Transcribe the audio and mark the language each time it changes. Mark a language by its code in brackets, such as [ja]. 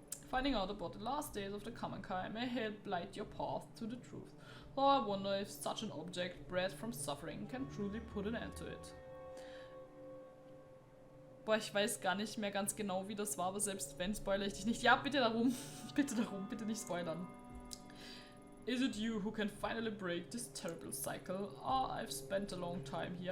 [en] Finding out about the last days of the Kamenkai may help light your path to the truth, though I wonder if such an object bred from suffering can truly put an end to it. [de] Boah, ich weiß gar nicht mehr ganz genau, wie das war, aber selbst wenn, spoilere ich dich nicht. Ja, bitte darum. Bitte darum, bitte nicht spoilern. [en] Is it you who can finally break this terrible cycle? Oh, I've spent a long time here.